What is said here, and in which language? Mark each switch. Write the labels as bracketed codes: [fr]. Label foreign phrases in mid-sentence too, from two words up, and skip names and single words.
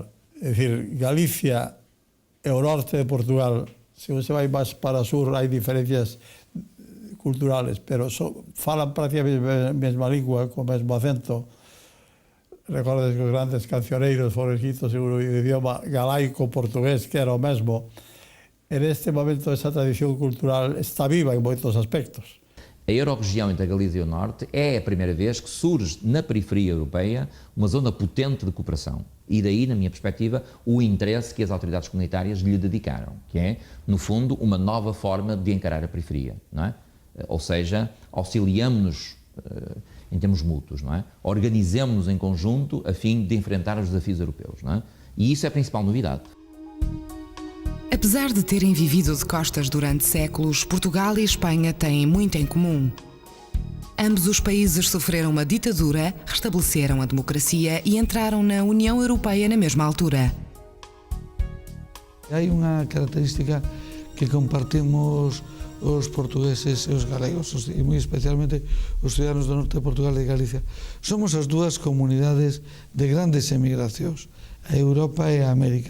[gl] É dicir, Galicia e o norte de Portugal, [pt] se você vai [gl] máis para o sur, hai [es] diferencias culturales, [gl] pero falan prácticamente a mesma língua, co mesmo acento. Recordes que os grandes cancioneiros foron escritos en un idioma galaico-portugués, que era o mesmo. [es] En este momento, [gl] esa tradición cultural está viva en moitos aspectos. [pt] A Euro-região entre a Galiza e o Norte é a primeira vez que surge na periferia europeia uma zona potente de cooperação. E daí, na minha perspectiva, o interesse que as autoridades comunitárias lhe dedicaram, que é, no fundo, uma nova forma de encarar a periferia, não é? Ou seja, auxiliamos-nos em termos mútuos, não é? Organizemos-nos em conjunto a fim de enfrentar os desafios europeus, não é? E isso é a principal novidade. Apesar de terem vivido de costas durante séculos, Portugal e Espanha têm muito em comum. Ambos os países sofreram uma ditadura, restabeleceram a democracia e entraram na União Europeia na mesma altura. [gl] Hai unha característica que compartimos os portugueses e os galegos, e moi especialmente os ciudadanos do norte de Portugal e de Galicia. Somos as dúas comunidades de grandes emigracións, a Europa e a América.